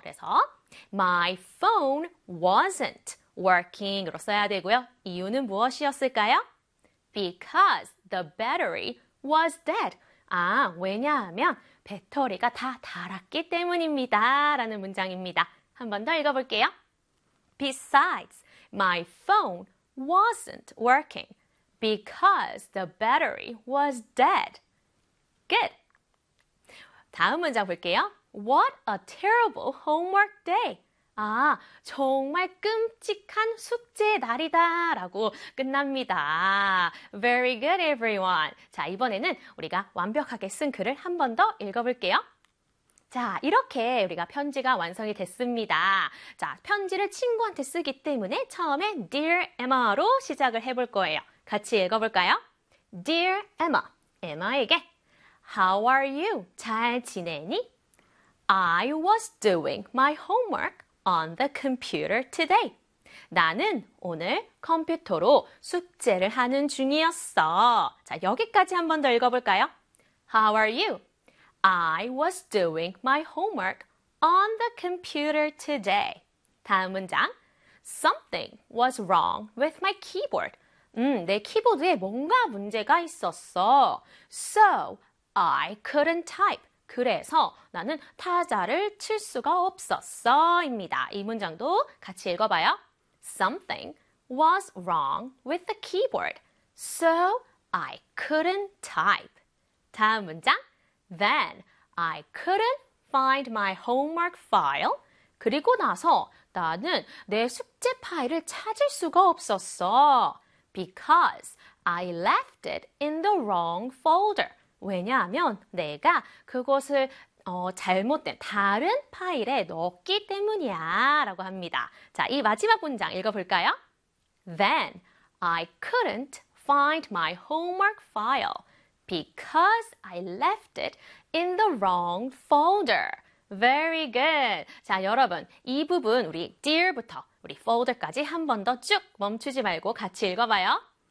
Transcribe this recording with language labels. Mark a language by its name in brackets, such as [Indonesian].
[Korean] 그래서 [English] my phone wasn't working으로 [Korean] 써야 되고요. 이유는 무엇이었을까요? [English] Because the battery was dead. [Korean] 아, 왜냐하면 배터리가 다 닳았기 때문입니다. 라는 문장입니다. 한번더 읽어볼게요. [English] Besides, my phone wasn't working because the battery was dead. Good. [Korean] 다음 문장 볼게요. [English] What a terrible homework day. [Korean] 아, 정말 끔찍한 숙제 날이다 라고 끝납니다. [English] Very good, everyone. [Korean] 자, 이번에는 우리가 완벽하게 쓴 글을 한번더 읽어볼게요. 자, 이렇게 우리가 편지가 완성이 됐습니다. 자, 편지를 친구한테 쓰기 때문에 처음에 Dear Emma로 시작을 해볼 거예요. 같이 읽어볼까요? [English] Dear Emma, [Korean] Emma에게 [English] How are you? [Korean] 잘 지내니? [English] I was doing my homework on the computer today. [Korean] 나는 오늘 컴퓨터로 숙제를 하는 중이었어. 자, 여기까지 한번더 읽어볼까요? [English] How are you? I was doing my homework on the computer today. [Korean] 다음 문장. [English] Something was wrong with my keyboard. [Korean] 내 키보드에 뭔가 문제가 있었어. [English] So I couldn't type. [Korean] 그래서 나는 타자를 칠 수가 없었어입니다. 이 문장도 같이 읽어봐요. [English] Something was wrong with the keyboard, so I couldn't type. [Korean] 다음 문장. [English] Then I couldn't find my homework file. [Korean] 그리고 나서 나는 내 숙제 파일을 찾을 수가 없었어. [English] Because I left it in the wrong folder. [Korean] 왜냐하면 내가 그것을 잘못된 다른 파일에 넣었기 때문이야라고 합니다. 자, 이 마지막 문장 읽어볼까요? [English] Then I couldn't find my homework file because I left it in the wrong folder. Very good. [Korean] 자, 여러분, 이 부분 우리 dear부터 우리 folder까지 한번더쭉 멈추지 말고 같이 읽어봐요.